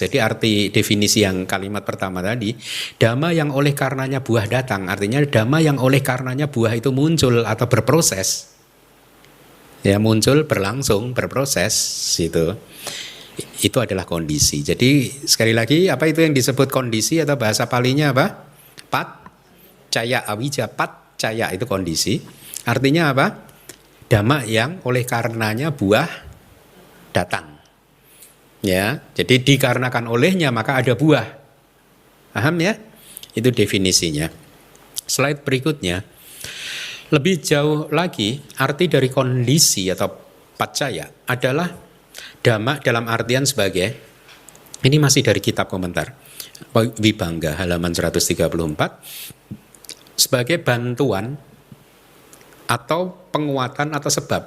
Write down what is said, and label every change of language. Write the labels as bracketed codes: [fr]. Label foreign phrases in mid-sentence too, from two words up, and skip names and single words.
[id] Jadi arti definisi yang kalimat pertama tadi, dhamma yang oleh karenanya buah datang, artinya dhamma yang oleh karenanya buah itu muncul atau berproses. Ya, muncul, berlangsung, berproses itu. Itu adalah kondisi. Jadi sekali lagi, apa itu yang disebut kondisi atau bahasa Palinya apa? [pi] Paccaya awija, [id] paccaya itu kondisi. Artinya apa? Dhamma yang oleh karenanya buah datang. Ya, jadi dikarenakan olehnya maka ada buah. Paham ya? Itu definisinya. Slide berikutnya. Lebih jauh lagi, arti dari kondisi atau paccaya adalah dhamma dalam artian sebagai, ini masih dari kitab komentar Vibhanga halaman 134, sebagai bantuan atau penguatan atau sebab.